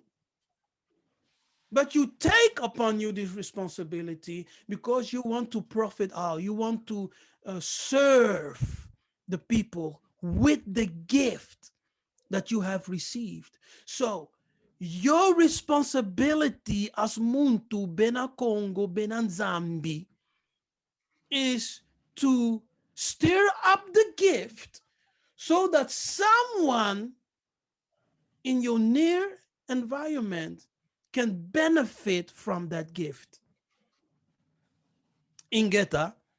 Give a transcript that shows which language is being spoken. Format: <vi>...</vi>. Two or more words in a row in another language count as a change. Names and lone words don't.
<en>But you take upon you this responsibility because you want to profit all. You want to serve the people with the gift that you have received. So your responsibility as</en> <kg>muntu bena Kongo bena Zambi</kg> <en>is to stir up the gift so that someone in your near environment can benefit from that gift. Ingeta.</en>